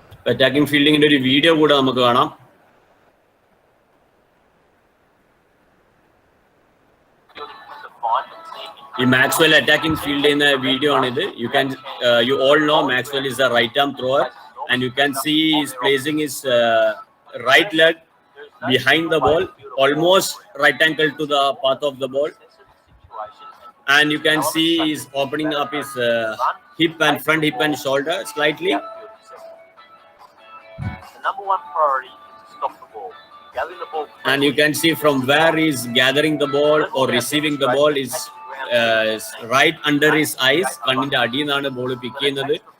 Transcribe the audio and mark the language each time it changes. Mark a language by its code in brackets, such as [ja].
[ml] Attacking ഫീൽഡിങ്ങിന്റെ ഒരു video കൂടെ നമുക്ക് കാണാം. ഈ മാക്സ്വെൽ അറ്റാക്കിംഗ് ഫീൽഡ് ചെയ്യുന്ന വീഡിയോ ആണിത്. [en] You all know Maxwell is a right arm thrower, and you can see he's placing his right leg behind the ball, almost right ankle to the path of the ball, and you can see he's opening up his hip and front hip and shoulder slightly. The number one priority is to stop the ball. Gathering the ball. And you can see from where he's gathering the ball or receiving the ball is right under his eyes. [ml] കണ്ണിന്റെ അടിയിൽ നിന്നാണ് ball പിക്ക് ചെയ്യുന്നത്.